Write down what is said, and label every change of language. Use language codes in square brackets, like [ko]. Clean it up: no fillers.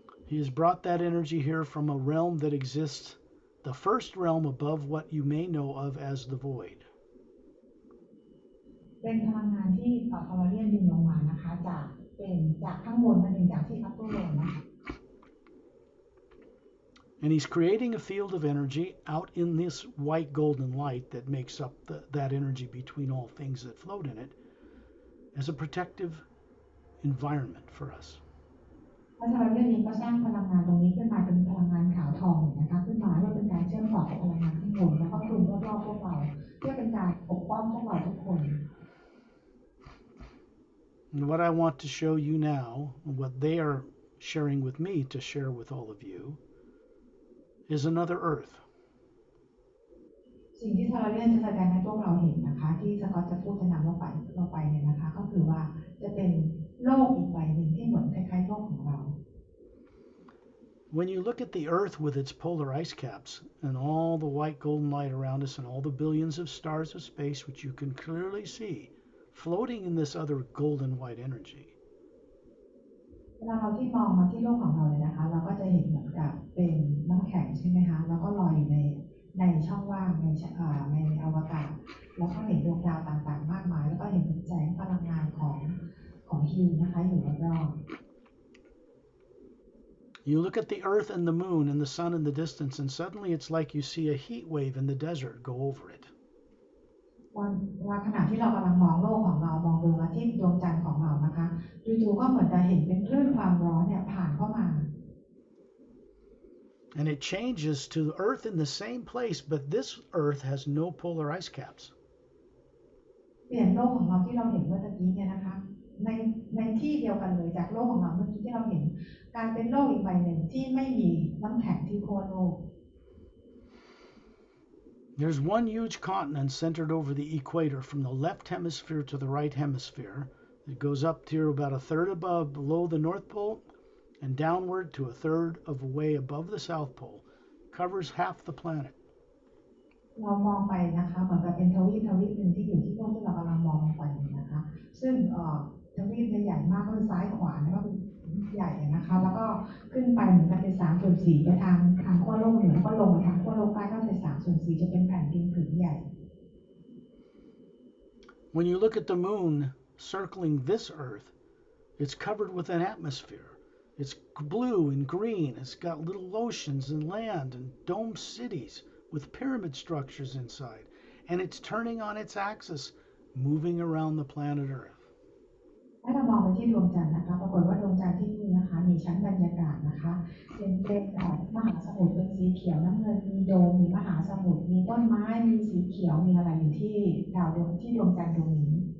[en] He has brought that energy here from a realm that exists, the first realm above what you may know of as the void. [th] เป็นพลังงานที่คาร์เรียนดึงลงมานะคะจากข้างบนนั่นเองจากที่อัปเปอร์โลนนะคะ [en] And he's creating a field of energy out in this white golden light that makes up that energy between all things that float in it as a protective environment for us. [th] พระคาร์เรียนเองก็สร้างพลังงานตรงนี้ขึ้นมาเป็นพลังงานขาวทองเนี่ยนะคะขึ้นมาเพื่อเป็นการเชื่อมต่อกับพลังงานข้างบนแล้วก็คลุมรอบๆพวกเราเพื่อเป็นการปกป้องพวกเราทุกคน [en] And what I want to show you now, what they are sharing with me to share with all of you, is another earth. [th] สิ่งที่คาร์เรียนจะแสดงให้พวกเราเห็นนะคะที่สกอตจะพูดจะนำเราไปเนี่ยนะคะก็คือว่าจะเป็นโลกอีกใบหนึ่งที่เหมือนคล้ายๆโลกของเรา [en] When you look at the earth with its polar ice caps and all the white golden light around us and all the billions of stars of space which you can clearly see floating in this other golden white energy, [th] เวลาเราที่มองมาที่โลกของเราเลยนะคะเราก็จะเห็นเหมือนกับเป็นน้ำแข็งใช่ไหมคะแล้วก็ลอยอยู่ในช่องว่างในอวกาศแล้วก็เห็นดวงดาวต่างๆมากมายแล้วก็เห็นแสงพลังงานของฮิวนะคะอยู่รอบๆ [en] you look at the earth and the moon and the sun in the distance and suddenly it's like you see a heat wave in the desert go over it. [th] ว่าขณะที่เรากำลังมองโลกของเรามองดวงอาทิตย์ดวงจันทร์ของเรานะคะจู่ๆก็เหมือนจะเห็นเป็นคลื่นความร้อนเนี่ยผ่านเข้ามา [en] And it changes to the earth in the same place, but this earth has no polar ice caps. [th] เปลี่ยนโลกของเราที่เราเห็นเมื่อกี้เนี่ยนะคะในที่เดียวกันเลยจากโลกของเราเมื่อกี้ที่เราเห็นกลายเป็นโลกอีกใบหนึ่งที่ไม่มีน้ำแข็งที่ขั้วโลก [en] There's one huge continent centered over the equator from the left hemisphere to the right hemisphere. It goes up to about a third above below the North Pole and downward to a third of a way above the South Pole. Covers half the planet. [th] เรามองไปนะคะเหมือนกับเป็นทวีปหนึ่งที่อยู่ที่โลกที่เรากำลังมองไปนะคะซึ่งทวีปใหญ่มากก็คือซ้ายขวาแล้วก็ใหญ่นะคะแล้วก็ขึ้นไปเหมือนกันเป็น3/4ไปทางขั้วโลกเหนือแล้วก็ลงไปทางขั้วโลกใต้ก็เป็น3/4จะเป็นแผ่นดินผืนใหญ่ [en] When you look at the moon circling this Earth, it's covered with an atmosphere. It's blue and green. It's got little oceans and land and domed cities with pyramid structures inside. And it's turning on its axis, moving around the planet Earth. [th] ถ้าเรามองไปที่ดวงจันทร์นะคะปรากฏว่าดวงจันทร์ที่นี่นะคะมีชั้นบรรยากาศนะคะเป็นมหาสมุทรเป็นสีเขียวน้ำเงินมีโดมมีมหาสมุทรมีต้นไม้มีสีเขียวมีอะไรอยู่ที่ดวงจันทร์ดวงนี้